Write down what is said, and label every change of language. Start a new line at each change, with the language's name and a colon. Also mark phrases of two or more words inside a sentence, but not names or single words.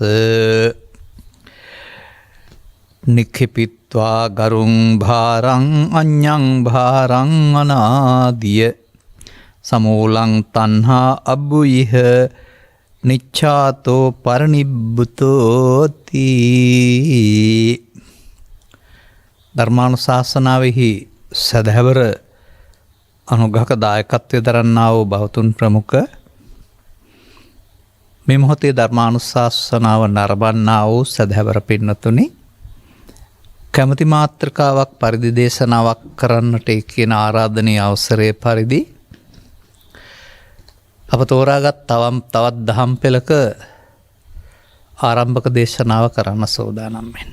Pali: නික්ඛිපිත්වා ගරුං භාරං අඤ්ඤං භාරං අනාදිය සමූලං තණ්හා අබ්බුයිහ නිච්ඡාතෝ පරිනිබ්බුතෝති.
Sinhala: ධර්මානුශාසනාවෙහි සදහැවර අනුග්‍රහක දායකත්වය දරන්නා වූ බෞතුන් ප්‍රමුඛ මේ මොහොතේ ධර්මානුශාසනාව නරඹන්නා වූ සදහැවර පින්නතුනි, කැමැති මාත්‍රකාවක් පරිදි දේශනාවක් කරන්නට කියන ආරාධනීය අවසරයේ පරිදි අප තෝරාගත් තවත් දහම් පෙළක ආරම්භක දේශනාව කරන්න සූදානම් වෙන්නේ.